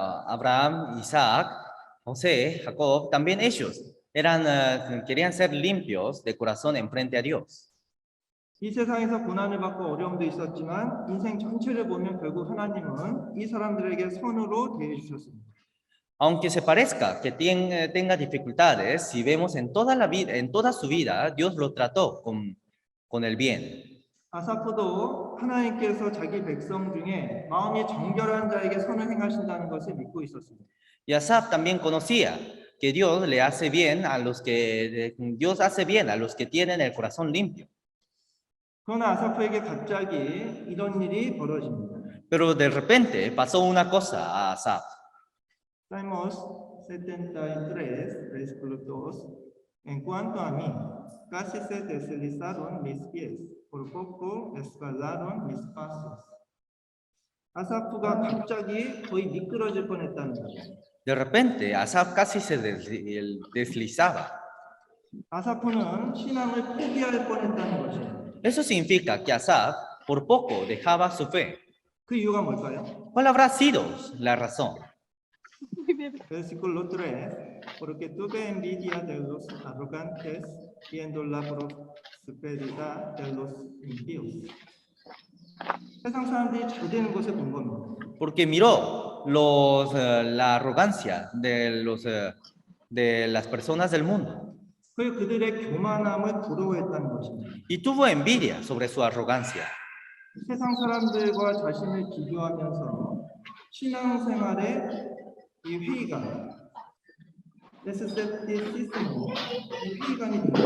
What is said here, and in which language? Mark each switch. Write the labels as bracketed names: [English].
[Spanish] Abraham, Isaac, José, Jacob, también ellos querían ser limpios de corazón en frente a Dios. [Korean] 이 세상에서 고난을 받고 어려움도 있었지만 인생 전체를 보면 결국 하나님은 이 사람들에게 선으로 대해 주셨습니다. [Spanish] Aunque se parezca que tenga dificultades, si vemos en toda la vida, en toda su vida, Dios lo trató con el bien. [Korean] 아사프도 하나님께서 자기 백성 중에 마음이 정결한 자에게 선을 행하신다는 것을 믿고 있었습니다. [Spanish] Y Asaf también conocía que Dios le hace bien a los que Dios hace bien a los que tienen el corazón limpio. [Korean] 그러나 아사프에게 갑자기 이런 일이 벌어집니다. [Spanish] Pero de repente pasó una cosa a Asaf. Salmos 73, versículo 2. En cuanto a mí, casi se deslizaron mis pies, por poco resbalaron mis pasos. [Korean] 아사프가 갑자기 거의 미끄러질 뻔했다는 거예요. [Spanish] De repente, Asaf casi se deslizaba. [Korean] 아사프는 신앙을 포기할 뻔했다는 거죠. [Spanish] Eso significa que Asaf por poco dejaba su fe. [Korean] 그 이유가 뭘까요? [Spanish] ¿Cuál habrá sido la razón? Versículo 3. Porque tuve envidia de los arrogantes, viendo la prosperidad de los impíos. [Korean] 세상 사람들이 잘 되는 것을 본 겁니다. [Spanish] Porque miró la arrogancia de las personas del mundo. [Korean] 그리고 그들의 교만함을 부러워했다는 것입니다. [Spanish] Y tuvo envidia sobre su arrogancia. [Korean] 세상 사람들과 자신을 비교하면서 신앙생활에 이 회의감, escepticismo, 회의감이